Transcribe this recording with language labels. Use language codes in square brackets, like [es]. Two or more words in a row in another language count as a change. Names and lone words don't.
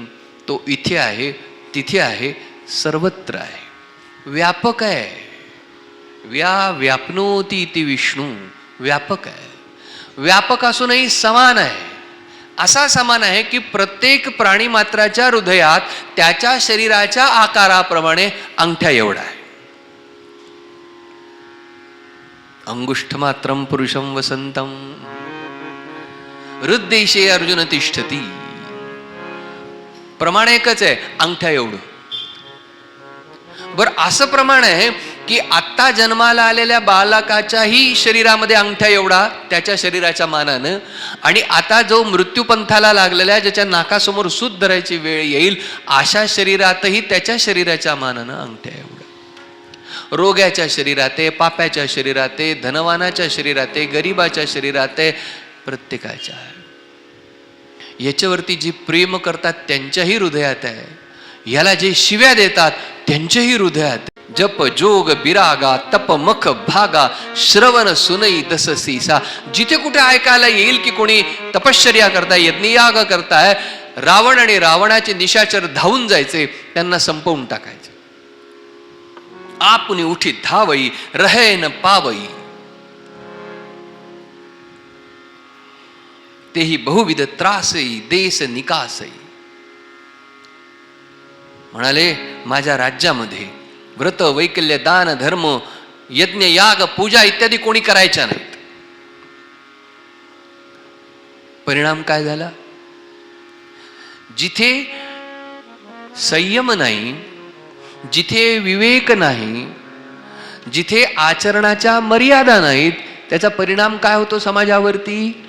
[mr] तो इथे आहे, तिथे आहे, सर्वत्र आहे, व्यापक आहे. [sa] व्याप्नोती इति विष्णू, [mr] व्यापक आहे. व्यापक असूनही समान आहे. असा समान आहे की प्रत्येक प्राणीमात्राच्या हृदयात त्याच्या शरीराच्या आकाराप्रमाणे अंगठ्या एवढा आहे. [sa] अंगुष्ठमात्रं पुरुषं वसंतं हृद्देशे अर्जुन तिष्ठती. [mr] प्रमाण एकच आहे, अंगठ्या एवढं. बरं, असं प्रमाण आहे की आत्ता जन्माला आलेल्या बालकाच्याही शरीरामध्ये अंगठ्या एवढा त्याच्या शरीराच्या मानानं, आणि आता जो मृत्यूपंथाला लागलेल्या, ज्याच्या नाकासमोर सूत धरायची वेळ येईल, अशा शरीरातही त्याच्या शरीराच्या मानानं अंगठ्या एवढा. रोग्याच्या शरीरात आहे, पाप्याच्या शरीरात आहे, धनवानाच्या शरीरात आहे, गरीबाच्या शरीरात आहे, प्रत्येकाच्या आहे. याच्यावरती जी प्रेम करतात त्यांच्याही हृदयात आहे. याला जे शिव्या देतात त्यांच्याही हृदयात. [awa] जप जोग बिरागा तप मख भागा श्रवण सुनई दस सीसा. [mr] जिथे कुठे ऐकायला येईल की कोणी तपश्चर्या करताय, यज्ञयाग करताय, रावण आणि रावणाचे निशाचर धावून जायचे, त्यांना संपवून टाकायचे. [awa] आपुनी उठी धावई रहे न पावई. तेही बहुविध त्रासई देश निकासई. [mr] म्हणाले, माझ्या राज्यामध्ये व्रत वैकल्य दान धर्म यज्ञ याग पूजा इत्यादी कोणी करायच्या नाहीत. परिणाम काय झाला? जिथे संयम नाही, जिथे विवेक नाही, जिथे आचरणाच्या मर्यादा नाहीत, त्याचा परिणाम काय होतो समाजावरती?